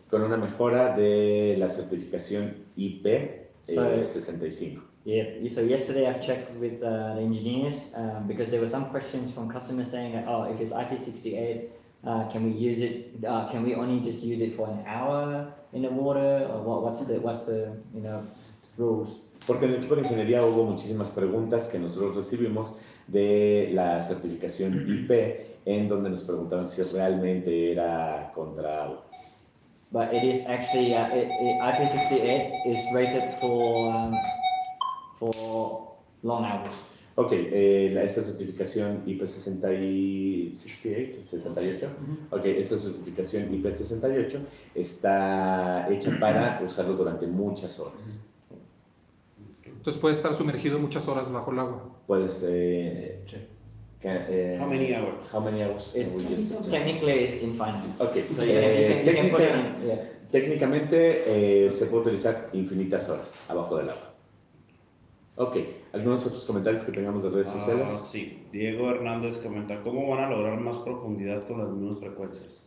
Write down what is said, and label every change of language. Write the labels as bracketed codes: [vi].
[es] con una mejora de la certificación IP [en] So- [es] 65. [en] Yeah. So yesterday I've checked with the engineers because there were some questions from customers saying that if it's IP68, can we use it? Can we only just use it for an hour in the water, or what's the rules? [es] Porque en el equipo de ingeniería hubo muchísimas preguntas que nosotros recibimos de la certificación IP, en donde nos preguntaban si realmente era contra agua. [en] But it is actually, IP68 is rated for long hours. [es] Ok, esta certificación IP68, ok, esta certificación IP68 está hecha para usarlo durante muchas horas. Entonces puede estar sumergido muchas horas bajo el agua. Puedes... [en] How many hours? How many hours can we use it? Technically, it's infinite. [es] Ok, [en] So you can put it in, yeah. [es] técnicamente se puede utilizar infinitas horas abajo del agua. Ok, ¿algunos otros comentarios que tengamos de redes sociales? Sí, Diego Hernández comenta, ¿cómo van a lograr más profundidad con las mismas frecuencias?